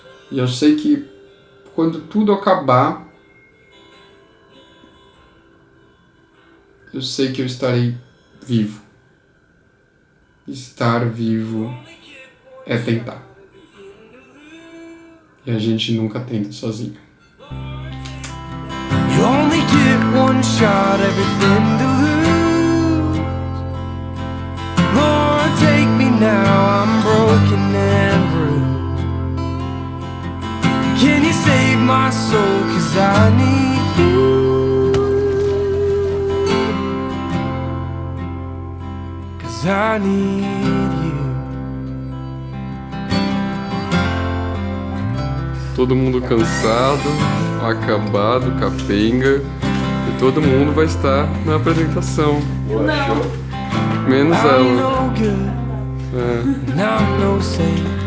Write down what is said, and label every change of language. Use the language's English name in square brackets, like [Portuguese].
[Portuguese] E eu sei que quando tudo acabar, eu sei que eu estarei vivo. Estar vivo é tentar. E a gente nunca tenta sozinho. [English] You only get one shot, everything to lose. Lord, take me now, I'm broken and bruised. Can you save my soul, 'cause I need you. 'Cause I need you. [Portuguese] Todo mundo cansado, acabado, capenga, e todo mundo vai estar na apresentação. Não. Menos ela. [English] I'm no good, and I'm no saint.